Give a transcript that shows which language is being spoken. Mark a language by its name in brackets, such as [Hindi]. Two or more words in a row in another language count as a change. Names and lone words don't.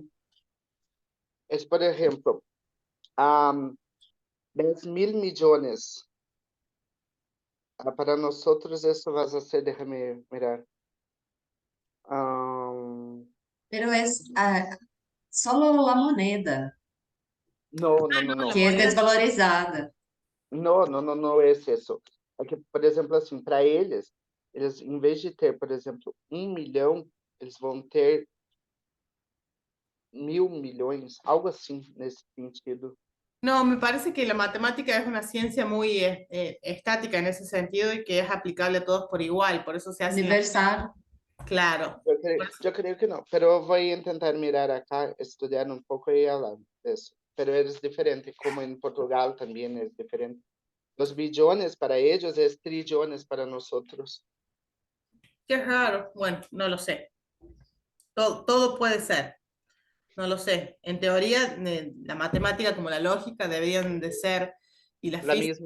[Spanish] Es, por ejemplo, 10.000 millones. Para nosotros eso va a ser, déjame mirar. Pero es solo la moneda No, No, la que es moneda. desvalorizada. [Portuguese] não é isso. É que, por exemplo, assim, para eles, em vez de ter, por exemplo, 1 milhão, eles vão ter 1.000 milhões, algo assim, nesse sentido. [Spanish] No, me parece que la matemática es una ciencia muy estática en ese sentido y que es aplicable a todos por igual, por eso se hace. Universal. Claro. [Portuguese] Eu creio que não, pero eu vou tentar [Spanish] mirar acá, [Portuguese] estudar um pouco e falar disso. Pero é diferente, como em Portugal também é diferente. [Spanish] Los billones para ellos es trillones para nosotros. Qué raro. Bueno, no lo sé. Todo puede ser. No lo sé. En teoría, la matemática como la lógica deberían de ser, y la La física,